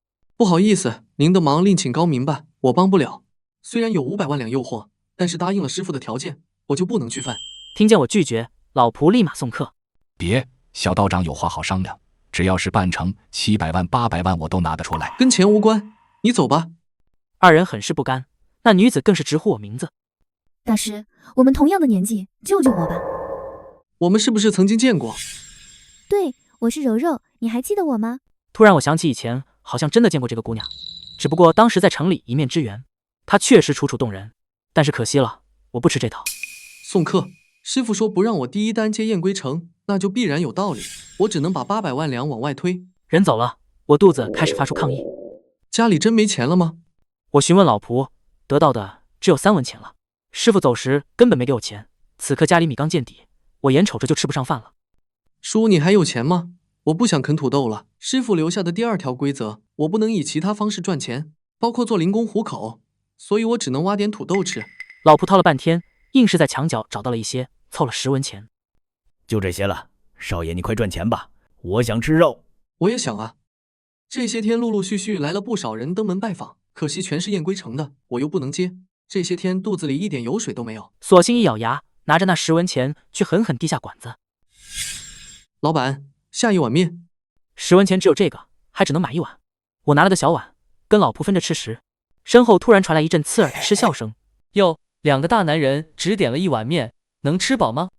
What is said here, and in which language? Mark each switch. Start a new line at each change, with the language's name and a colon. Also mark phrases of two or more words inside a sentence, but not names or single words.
Chinese: 不好意思，您的忙另請高明吧，我幫不了。雖然有500萬兩誘惑，但是答應了師父的條件，我就不能去犯。聽見我拒絕，老僕立馬送客。別，小道長有話好商量，只要是辦成，700萬、800萬我都拿得出來。跟錢無關，你走吧。二人很是不甘，那女子更是直呼我名字。大师，我們同樣的年紀，救救我吧。我們是不是曾經見過？对，我是柔柔，你還記得我嗎？突然我想起以前好像真的見過這個姑娘，只不過當時在城裡一面之緣。她確實楚楚動人，但是可惜了，我不吃這套。送客，師父說不讓我第一單接燕歸城，那就必然有道理，我只能把800萬兩往外推。人走了，我肚子開始發出抗議。家裡真沒錢了嗎？我詢問老僕，得到的只有3文錢了。師父走時根本沒給我錢，此刻家裡米缸見底，我眼瞅着就吃不上飯了。叔，你還有錢嗎？我不想啃土豆了。師父留下的第2條規則，我不能以其他方式賺錢，包括做零工糊口，所以我只能挖點土豆吃。老僕掏了半天，硬是在牆角找到了一些，湊了10文錢。就這些了，少爺你快賺錢吧，我想吃肉。我也想啊。這些天陸陸續續來了不少人登門拜訪，可惜全是燕歸城的，我又不能接。這些天肚子裡一點油水都沒有，索性一咬牙，拿着那10文錢去狠狠遞下管子。老闆，下一碗麵。 10文錢只有這個，還只能買1碗。我拿了個小碗，跟老僕分着吃時，身後突然傳來一陣刺耳的嗤笑聲。喲，2個大男人只點了1碗麵，能吃飽嗎？